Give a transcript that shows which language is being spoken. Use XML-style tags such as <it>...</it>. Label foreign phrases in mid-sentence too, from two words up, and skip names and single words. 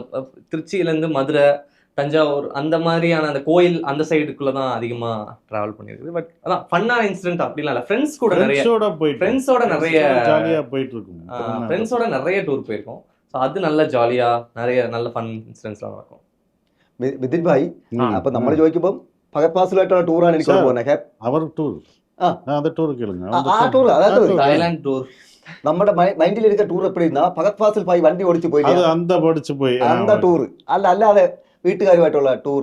<ta>திருச்சியிலேருந்து மதுரை, தஞ்சாவூர் அந்த மாதிரியான அந்த கோயில் அந்த சைடுக்குள்ளே தான் அதிகமாக ட்ராவல் பண்ணியிருக்குது. பட் அதான் ஃபன்னான இன்சிடென்ட் அப்படிலாம் இல்லை. ஃப்ரெண்ட்ஸோட நிறைய ஜாலியாக போயிட்டு இருக்கும், ஃப்ரெண்ட்ஸோட நிறைய டூர் போயிருக்கோம். ஸோ அது நல்ல ஜாலியாக நிறைய நல்ல ஃபன் இன்சிடென்ட்ஸ்லாம் நடக்கும்.</ta> <ml>മിഥുൻ ഭായി, അപ്പൊ നമ്മൾ ചോദിക്കുമ്പോൾ ഫഹദ് ഫാസിലായിട്ടുള്ള ടൂറാണ് എനിക്ക് പോകുന്നത്. അവർ ടൂർ തായ്ലാൻഡ് ടൂർ നമ്മുടെ മൈൻഡിൽ இருக்க ടൂർ എപ്പോഴും ഫഹദ് ഫാസിൽ ഭായി വണ്ടി ഓടിച്ചു പോയി அந்த ടൂർ അല്ലാതെ വീട്ടുകാരുമായിട്ടുള്ള ടൂർ</ml>